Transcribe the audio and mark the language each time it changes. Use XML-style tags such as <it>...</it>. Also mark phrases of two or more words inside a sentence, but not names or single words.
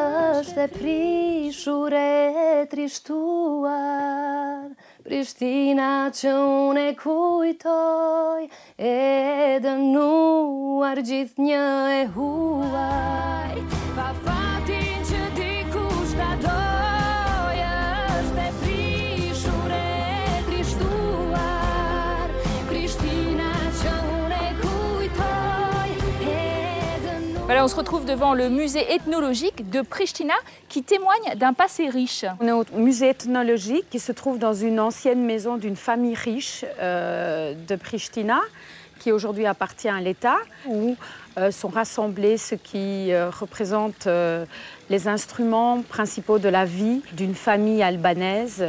<sq>e prishur e trishtuar Prishtina që unë e kujtoj e dënuar gjithnjë e huaj pa fatin që dikush ta doj është e prishur e trishtuar Prishtina që unë e kujtoj e dënuar.</sq> <fr>Voilà, on se retrouve devant le musée ethnologique de Pristina qui témoigne d'un passé riche. On est au musée ethnologique qui se trouve dans une ancienne maison d'une famille riche de Pristina qui aujourd'hui appartient à l'État, où sont rassemblés ce qui représente les instruments principaux de la vie d'une famille albanaise.</fr>